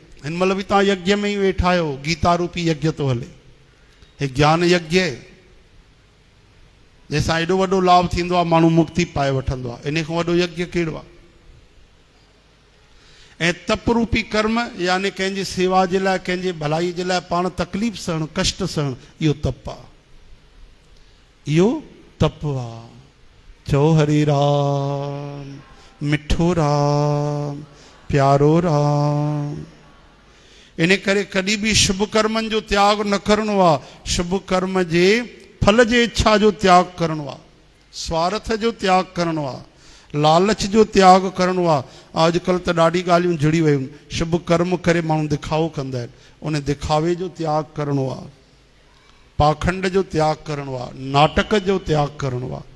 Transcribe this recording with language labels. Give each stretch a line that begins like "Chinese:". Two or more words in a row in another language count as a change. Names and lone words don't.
Sindhi: हिन महिल बि तव्हां यज्ञ में ई वेठा आहियो, गीता रूपी यज्ञ थो हले, हे ज्ञान यज्ञ आहे, जंहिंसां एॾो वॾो लाभ थींदो आहे, माण्हू मुक्ति पाए वठंदो आहे। इन खां वॾो यज्ञ कहिड़ो आहे? ऐं तप रूपी कर्म, यानी कंहिंजी सेवा जे लाइ, कंहिंजे भलाई जे लाइ पाण तकलीफ़ सहणु, कष्ट सहणु, इहो तप आहे, इहो तप आहे। चओ हरे राम, मिठो राम, प्यारो राम। इन करे कॾहिं बि शुभ कर्मनि जो त्याग न करिणो आहे। शुभ कर्म जे फल जे इच्छा जो त्याग करिणो आहे, स्वार्थ जो त्याग करिणो आहे, लालच जो त्याग करिणो आहे। अॼुकल्ह त ॾाढी ॻाल्हियूं जुड़ी वियूं आहिनि। शुभ कर्म करे माण्हू दिखावो कंदा आहिनि, उन दिखावे जो त्याग करिणो आहे, पाखंड जो त्याग करिणो आहे, नाटक जो त्याग करिणो आहे।